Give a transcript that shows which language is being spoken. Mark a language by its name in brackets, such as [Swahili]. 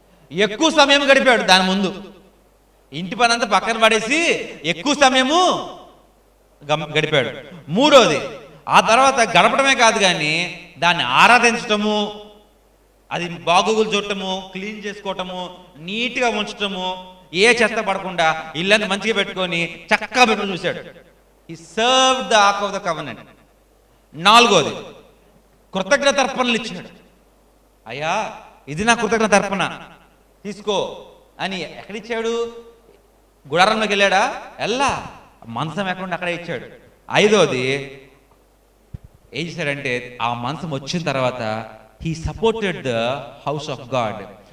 [Telugu] ఎక్కువ సమయం గడిపాడు దాని ముందు. ఇంటి పని అంతా పక్కన పడేసి ఎక్కువ సమయము గడిపాడు. మూడోది, ఆ తర్వాత గడపడమే కాదు కానీ దాన్ని ఆరాధించటము, అది బాగోగులు చూడటము, క్లీన్ చేసుకోవటము, నీట్గా ఉంచటము, ఏ చెత్త పడకుండా ఇల్లంతా మంచిగా పెట్టుకొని చక్కగా పెట్టుకుని చూశాడు. [English] He served the ark of the covenant. [Telugu] నాలుగోది, కృతజ్ఞత అర్పణలు ఇచ్చాడు. అయ్యా ఇది నా కృతజ్ఞత అర్పణ తీసుకో అని. ఎక్కడిచ్చాడు? గుడారంలోకి వెళ్ళాడా? మంచం ఎక్కడ అక్కడే ఇచ్చాడు. ఐదోది ఏం చేశాడంటే ఆ మంచం వచ్చిన తర్వాత [English] He supported the house of God.